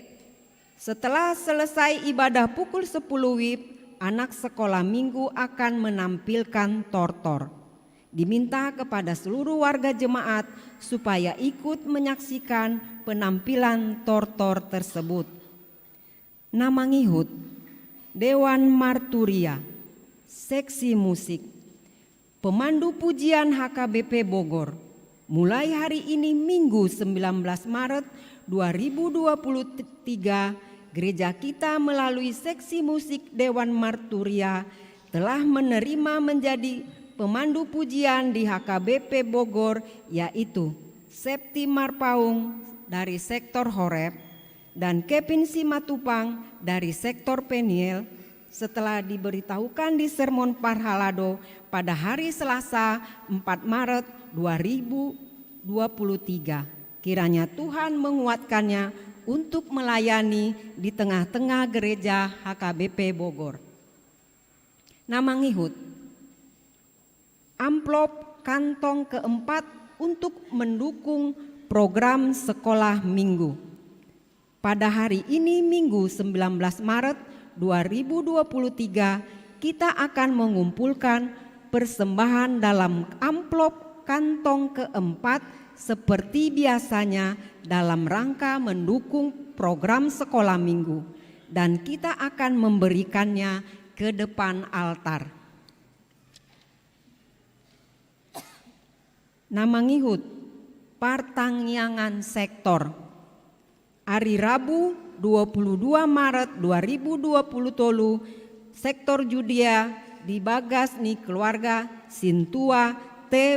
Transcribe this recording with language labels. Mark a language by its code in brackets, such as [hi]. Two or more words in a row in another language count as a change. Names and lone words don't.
[id] Setelah selesai ibadah pukul 10 WIB, anak sekolah minggu akan menampilkan tortor. Diminta kepada seluruh warga jemaat supaya ikut menyaksikan penampilan tortor tersebut. [bbc] Nama ngihut, Dewan Marturia. [id] seksi musik, pemandu pujian HKBP Bogor. Mulai hari ini Minggu 19 Maret 2023, gereja kita melalui seksi musik Dewan Marturia telah menerima menjadi pemandu pujian di HKBP Bogor, yaitu Septi Marpaung dari sektor Horeb dan Kevin Simatupang dari sektor Peniel, setelah diberitahukan di Sermon Parhalado pada hari Selasa 4 Maret 2023. Kiranya Tuhan menguatkannya untuk melayani di tengah-tengah gereja HKBP Bogor. [bbc] Nama ngihut, [id] amplop kantong keempat untuk mendukung program sekolah minggu. Pada hari ini Minggu 19 Maret 2023, kita akan mengumpulkan persembahan dalam amplop kantong keempat seperti biasanya dalam rangka mendukung program sekolah minggu, dan kita akan memberikannya ke depan altar. [bbc] Nama ngihut, Partangyangan Sektor. [id] Hari Rabu 22 Maret 2020 tolu, sektor Judea [bbc] dibagas ni [id] keluarga Sintua T.